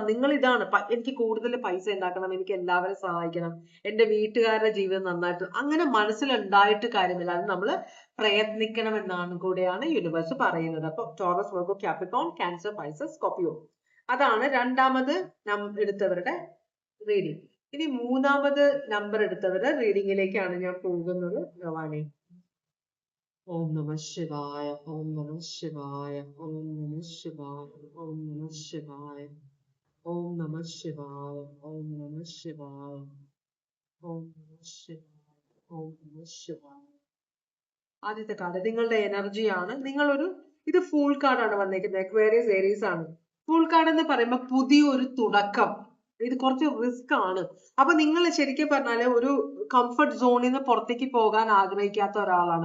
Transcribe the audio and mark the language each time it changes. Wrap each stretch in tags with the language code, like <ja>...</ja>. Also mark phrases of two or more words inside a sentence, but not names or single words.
<ml>നിങ്ങൾ ഇതാണ്, എനിക്ക് കൂടുതൽ പൈസ ഉണ്ടാക്കണം, എനിക്ക് എല്ലാവരും സഹായിക്കണം, എന്റെ വീട്ടുകാരുടെ ജീവിതം നന്നായിട്ട്, അങ്ങനെ മനസ്സിലുണ്ടായിട്ട് കാര്യമില്ല. അത് നമ്മൾ പ്രയത്നിക്കണം എന്നാണ് കൂടെയാണ് യൂണിവേഴ്സ് പറയുന്നത്. അപ്പൊ ടോറസ്, വെർഗോ, കാപ്രിക്കോൺ, ക്യാൻസർ, പൈസസ്, സ്കോർപിയോ, അതാണ് രണ്ടാമത് എടുത്തവരുടെ റീഡിംഗ്. ഇനി മൂന്നാമത് നമ്പർ എടുത്തവരുടെ റീഡിങ്ങിലേക്കാണ് ഞാൻ പോകുന്നത്. ഭവാനി.</ml> <sa>ॐ नमः शिवाय, ॐ नमः शिवाय, ॐ नमः शिवाय, ॐ नमः शिवाय, ॐ नमः शिवाय, ॐ नमः शिवाय, ॐ नमः शिवाय, ॐ नमः शिवाय.</sa> <ml>ആദ്യത്തെ കാർഡ് നിങ്ങളുടെ എനർജിയാണ്. ഇത്</ml> <en>fool card</en> <ml>വന്നിരിക്കുന്നത്. അക്വേറിയസ്, ഏരീസ് ആണ്.</ml> <en>fool card</en> <ml>എന്ന് പറയുമ്പോൾ പുതിയൊരു തുടക്കം, ഇത് കുറച്ച് റിസ്ക് ആണ്. അപ്പൊ നിങ്ങൾ ശരിക്കും പറഞ്ഞാല് ഒരു</ml> <en>comfort zone</en> <ml>നിന്ന് പുറത്തേക്ക് പോകാൻ ആഗ്രഹിക്കാത്ത ഒരാളാണ്.</ml>